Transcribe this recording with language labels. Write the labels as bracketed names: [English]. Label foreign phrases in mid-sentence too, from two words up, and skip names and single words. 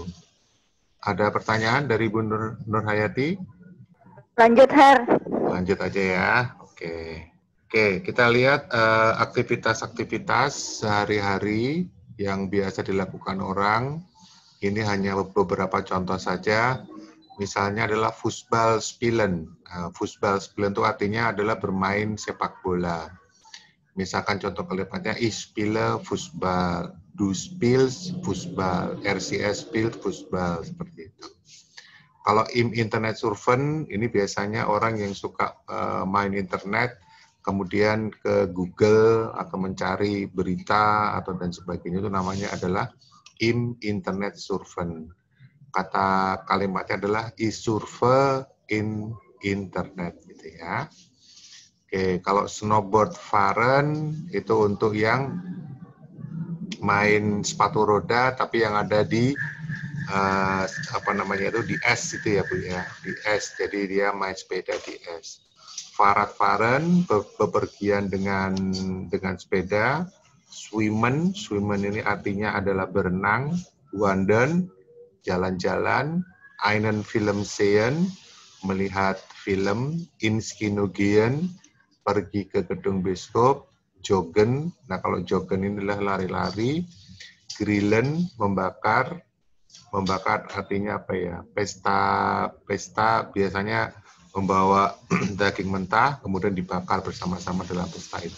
[Indonesian] Ada pertanyaan dari Bu Nurhayati? Lanjut, Her. Lanjut aja ya. Oke. Oke, kita lihat aktivitas-aktivitas sehari-hari yang biasa dilakukan orang. Ini hanya beberapa contoh saja. Misalnya adalah [German] Fußball spielen. Fußball spielen [Indonesian] itu artinya adalah bermain sepak bola. Misalkan contoh kalimatnya, [German] ich spiele Fußball, du spielst Fußball, RCS spielt Fußball, [Indonesian] seperti itu. [German] Kalau im Internet surfen, [Indonesian] ini biasanya orang yang suka main internet, kemudian ke Google atau mencari berita atau dan sebagainya, itu namanya adalah [German] im Internet surfen. [Indonesian] Kata kalimatnya adalah [German] ich surfe in Internet, [Indonesian] gitu ya. Oke, kalau [German] snowboard fahren [Indonesian] itu untuk yang main sepatu roda tapi yang ada di di es itu ya Bu ya, di es. Jadi dia main sepeda di es. [German] Fahrradfahren, [Indonesian] bepergian dengan sepeda. Swimmen ini artinya adalah berenang. Wandern, jalan-jalan. [German] Einen Film sehen, [Indonesian] melihat film. [German] Ins Kino gehen, [Indonesian] pergi ke gedung bioskop. Joggen, nah kalau joggen ini adalah lari-lari. Grillen, membakar artinya apa ya? Pesta biasanya membawa daging mentah kemudian dibakar bersama-sama dalam pesta itu.